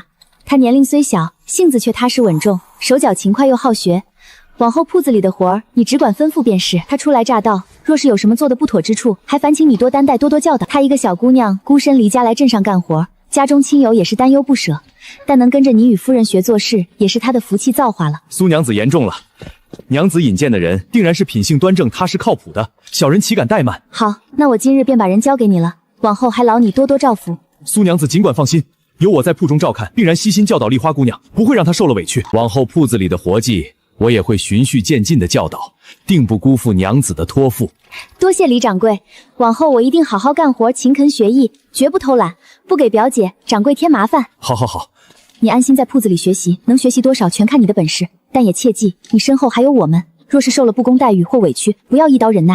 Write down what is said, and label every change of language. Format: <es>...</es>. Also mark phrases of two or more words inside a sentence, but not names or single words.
<zh>她年齡雖小，性子卻踏實穩重，手腳勤快又好學。往後鋪子裡的活兒，你只管吩咐便是。她初來乍到，若是有什麼做的不妥之處，還煩請你多擔待，多多教導。她一個小姑娘，孤身離家來鎮上幹活，家中親友也是擔憂不捨，但能跟着你與夫人學做事，也是她的福氣造化了。蘇娘子言重了，娘子引薦的人定然是品性端正、踏實靠譜的，小人豈敢怠慢。好，那我今日便把人交給你了，往後還勞你多多照拂。蘇娘子儘管放心，有我在鋪中照看，定然悉心教導梨花姑娘，不會讓她受了委屈。往後鋪子裡的活計，我也會循序漸進的教導，定不辜負娘子的托付。多謝李掌櫃，往後我一定好好幹活，勤懇學藝，絕不偷懶，不給表姐、掌櫃添麻煩。好好好，你安心在鋪子裡學習，能學習多少全看你的本事，但也切記，你身後還有我們，若是受了不公待遇或委屈，不要一刀忍耐。</zh>